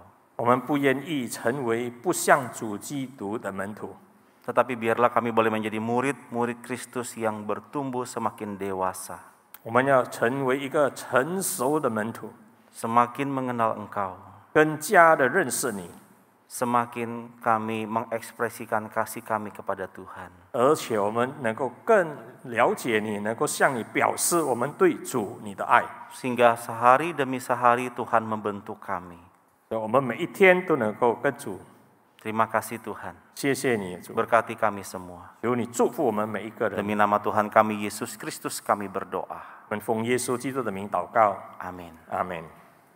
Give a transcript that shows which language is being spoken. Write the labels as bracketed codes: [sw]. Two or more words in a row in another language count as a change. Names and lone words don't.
[zh] 我们不愿意成为不像主基督的门徒， [id] Tetapi biarlah kami boleh menjadi murid-murid Kristus yang bertumbuh semakin dewasa. [zh] 我们要成为一个成熟的门徒， [id] Semakin mengenal Engkau, [zh] 更加的认识你， [id] semakin kami mengekspresikan kasih kami kepada Tuhan. [zh] 而且我们能够更了解你，能够向你表示我们对主你的爱。 [id] Sehingga sehari demi sehari Tuhan membentuk kami. [zh] 我们每一天都能够跟主 [id] Terima kasih Tuhan. [zh] 谢谢你，主， [id] Berkati kami semua. [zh] 求你祝福我们每一个人。 [id] Demi nama Tuhan kami Yesus Kristus kami berdoa. [zh] 我们奉耶稣基督的名祷告， [id] Amin. [zh] 阿门。